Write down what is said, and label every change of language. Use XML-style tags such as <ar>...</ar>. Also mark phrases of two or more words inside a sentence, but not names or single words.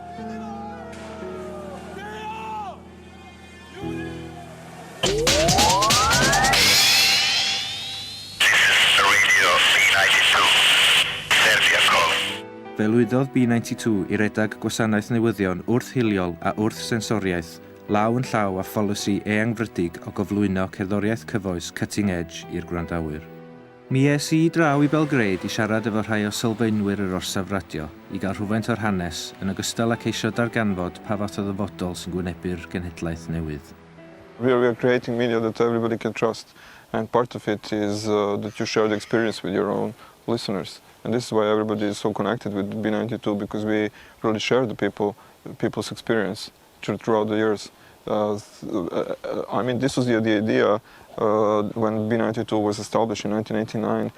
<cy>Fe lwyddodd B92 i redag gwasanaeth newyddion wrth-hiliol a wrth-sensoriaeth, law yn llaw a pholisi eangfrydig o gyflwyno cerddoriaeth cyfoes</cy> <en>cutting edge</en> <cy>i'r gwrandawyr. Mi es i draw i Belgrade i siarad efo rhai o sylfaenwyr yr orsaf radio i gael rhywfaint o'r hanes yn ogystal ag eisio darganfod pa fath o ddyfodol sy'n gwynebu'r genhedlaeth newydd.</cy> <en>We are creating media that everybody can trust, and part of it is that you share the experience with your own listeners. And this is why everybody is so connected with B92, because we really share the people's experience throughout the years. I mean, this was the idea when B92 was established in 1989.</en>